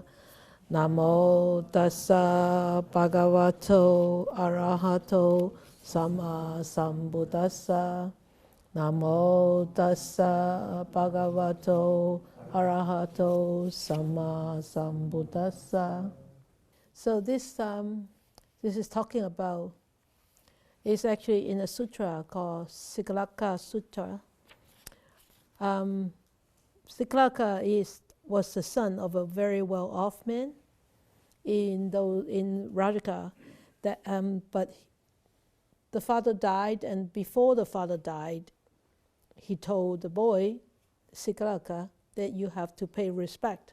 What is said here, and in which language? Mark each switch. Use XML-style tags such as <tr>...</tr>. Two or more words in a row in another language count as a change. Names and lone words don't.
<pi>Namo tassa bhagavato arahato samma sambuddhassa. Namo tassa bhagavato arahato samma sambuddhassa.</pi> <en>So this is talking about, it's actually in a sutra called Sikalaka Sutra. Sikalaka was the son of a very well-off man in Rajaka, but the father died, and before the father died, he told the boy, Sikalaka, that you have to pay respect.</en>